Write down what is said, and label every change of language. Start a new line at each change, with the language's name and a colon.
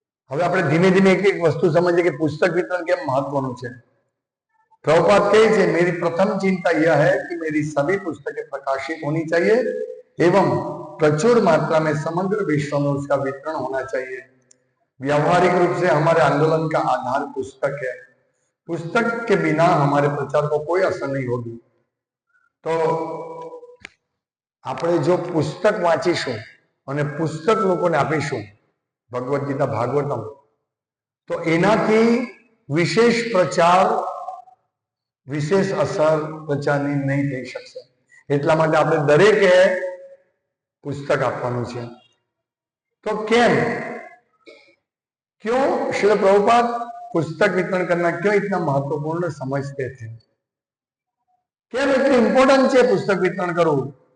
Gujarati: હવે આપણે ધીમે ધીમે એક એક વસ્તુ સમજીએ કે પુસ્તક વિતરણ કેમ મહત્વનું છે.
Hindi: प्रभुपाद कहे थे, मेरी प्रथम चिंता यह है कि मेरी सभी पुस्तकें प्रकाशित होनी चाहिए एवं प्रचुर मात्रा में समग्र विश्व में उसका वितरण होना चाहिए. व्यावहारिक रूप से हमारे आंदोलन का आधार पुस्तक है. पुस्तक के बिना हमारे प्रचार को कोई असर नहीं होगी.
Gujarati: तो આપણે જો પુસ્તક વાંચીશું અને પુસ્તક લોકોને આપીશું, ભગવદ્ ગીતા ભાગવતમ, તો એનાથી વિશેષ પ્રચાર, વિશેષ અસર પ્રચારની નહીં થઈ શકશે. એટલા માટે આપણે દરેકે પુસ્તક આપવાનું છે. તો કેમ,
Hindi: क्यों श्रील प्रभुपाद पुस्तक वितरण करना क्यों इतना महत्वपूर्ण समझते थे?
Gujarati: કેમ એટલું ઇમ્પોર્ટન્ટ છે પુસ્તક વિતરણ કરવું?